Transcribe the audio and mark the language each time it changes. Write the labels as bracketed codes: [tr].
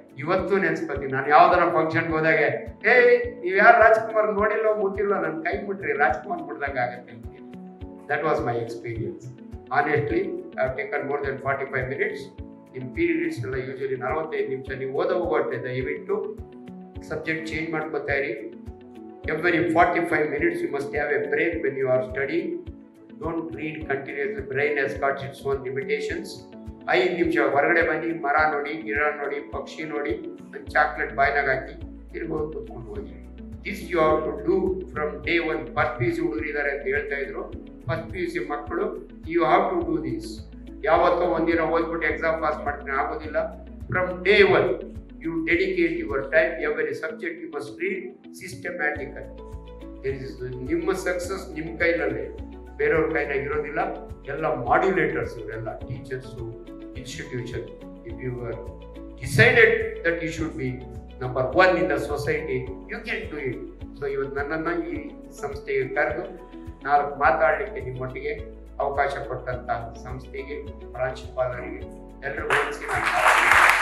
[kn] ಇವತ್ತು ನೆನ್ಸ್ಕೊತೀನಿ, ನಾನು ಯಾವ್ದಾರ ಫಂಕ್ಷನ್ಗೆ ಹೋದಾಗ ನೀವು ಯಾರು ರಾಜ್ಕುಮಾರ್ ನೋಡಿಲ್ಲೋ ಮುಟ್ಟಿಲ್ಲೋ ನನ್ನ ಕೈ ಮುಟ್ರಿ, ರಾಜ್ಕುಮಾರ್ ಮುಟ್ದಂಗೆ ಆಗತ್ತೆ. [en] That was my experience. Honestly I have taken more than 45 minutes. [kn] ನಿಮ್ಮ ಪೀರಿಯಡ್ಸ್ ಎಲ್ಲ ಯೂಶಲಿ 45 ನಿಮಿಷ. ನೀವು ಹೋಗೋಟ್ಟೆ ದಯವಿಟ್ಟು ಸಬ್ಜೆಕ್ಟ್ ಚೇಂಜ್ ಮಾಡ್ಕೋತಾ ಇರಿ. [en] Every 45 minutes you must have a break when you are studying. Don't read continuously. The brain has got its own limitations. [kn] 5 ನಿಮಿಷ ಹೊರಗಡೆ ಬನ್ನಿ, ಮರ ನೋಡಿ, ಗಿಡ ನೋಡಿ, ಪಕ್ಷಿ ನೋಡಿ, ಚಾಕ್ಲೇಟ್ ಬಾಯ್ನಾಗ ಹಾಕಿ ತಿರ್ಗೋದು ಕೂತ್ಕೊಂಡು ಹೋಗಿ. [en] This you have to do from day 1. [kn] First PUC ಹುಡುಗರು ಇದ್ದಾರೆ ಅಂತ ಹೇಳ್ತಾ ಇದ್ರು. ಫಸ್ಟ್ PUC ಮಕ್ಕಳು [en] You have to do this. [kn] ಯಾವತ್ತೋ ಒಂದಿನ ಓದ್ಬಿಟ್ಟು ಎಕ್ಸಾಮ್ ಪಾಸ್ ಮಾಡ್ತೀನಿ ಆಗೋದಿಲ್ಲ. [en] From day 1 you dedicate your time. Every subject you must read systematically. [kn] ನಿಮ್ಮ ಸಕ್ಸಸ್ ನಿಮ್ಮ ಕೈಲಲ್ಲೇ, ಬೇರೆಯವ್ರ ಕೈನಾಗ ಇರೋದಿಲ್ಲ. ಎಲ್ಲ ಮಾಡ್ಯುಲೇಟರ್ಸ್ ಇವರೆಲ್ಲ, teachers, institution. [en] If you are decided that you should be number 1 in the society, you can do it. [kn] So ಇವತ್ತು ನನ್ನನ್ನು ಈ ಸಂಸ್ಥೆಗೆ ಕರೆದು 4 ಮಾತಾಡಲಿಕ್ಕೆ ನಿಮ್ಮೊಟ್ಟಿಗೆ ಅವಕಾಶ ಕೊಟ್ಟಂತ ಸಂಸ್ಥೆಗೆ, ಪ್ರಾಂಶುಪಾಲರಿಗೆ ಎಲ್ಲರಿಗೂ ನಾನು